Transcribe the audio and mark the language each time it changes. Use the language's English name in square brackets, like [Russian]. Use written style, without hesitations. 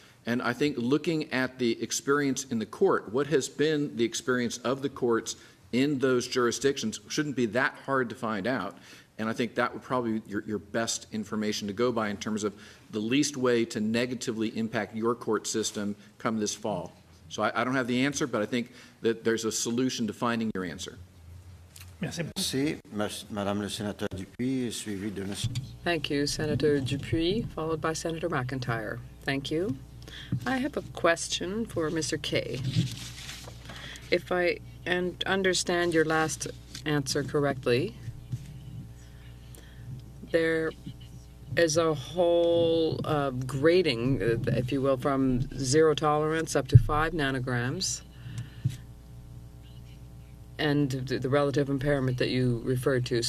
[English] And I think looking at the experience in the court, what has been the experience of the courts in those jurisdictions shouldn't be that hard to find out. And I think that would probably be your best information to go by in terms of the least way to negatively impact your court system come this fall. So I don't have the answer, but I think that there's a solution to finding your answer. [French] Merci beaucoup. Merci. Madame le sénateur Dupuis, suivi de Monsieur. [English] Thank you, Senator Dupuis, followed by Senator McIntyre. Thank you. I have a question for Mr. Kay. If I understand your last answer correctly, there is a whole grading, if you will, from 0 tolerance up to 5 nanograms, and the relative impairment that you referred to.